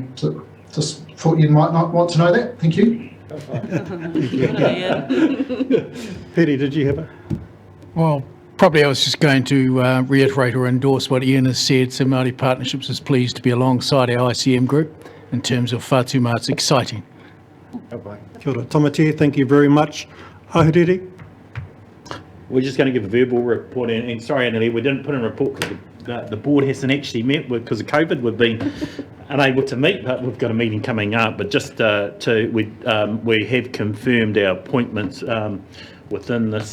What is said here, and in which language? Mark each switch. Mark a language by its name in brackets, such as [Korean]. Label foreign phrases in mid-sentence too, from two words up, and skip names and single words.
[English] So just thought you might not want to know that. Thank you. Pere, did you have a? Well, probably I was just going to reiterate or endorse what Ian has said. So Māori Partnerships is pleased to be alongside our ICM group in terms of Whātuma. It's exciting. [Māori] Kia ora. [English] Tamatea, thank you very much. Ahuriri? We're just going to give a verbal report, and sorry, Annalie, we didn't put in a report because the board hasn't actually met because of COVID. We've been unable to meet, but we've got a meeting coming up. But just we have confirmed our appointments within this.